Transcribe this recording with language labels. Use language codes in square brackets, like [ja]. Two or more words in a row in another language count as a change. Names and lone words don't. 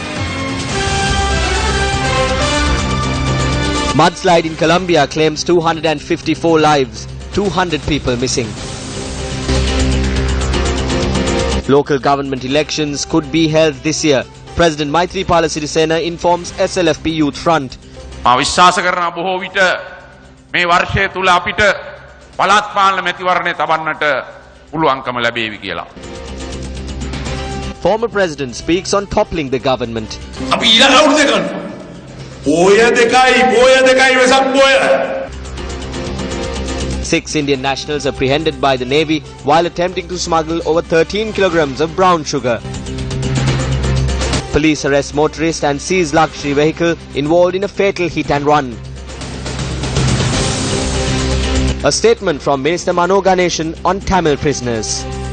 [en] Mudslide in Colombia claims 254 lives, 200 people missing. Local government elections could be held this year. President Maithripala Sirisena informs SLFP Youth Front. [si] විශ්වාස කරන බොහෝ විට මේ වර්ෂය තුල අපිට පළාත් පාලන මැතිවරණය තබන්නට පුළුවන්කම ලැබේවි කියලා. [en] Former president speaks on toppling the government. [si] අපි ඊළඟ අවුරුද්දේ කරනවා. පොය දෙකයි වෙසක් පොය. [en] 6 Indian nationals apprehended by the Navy while attempting to smuggle over 13 kilograms of brown sugar. Police arrest motorist and seize luxury vehicle involved in a fatal hit and run. A statement from Minister Mano Ganeshan on Tamil prisoners.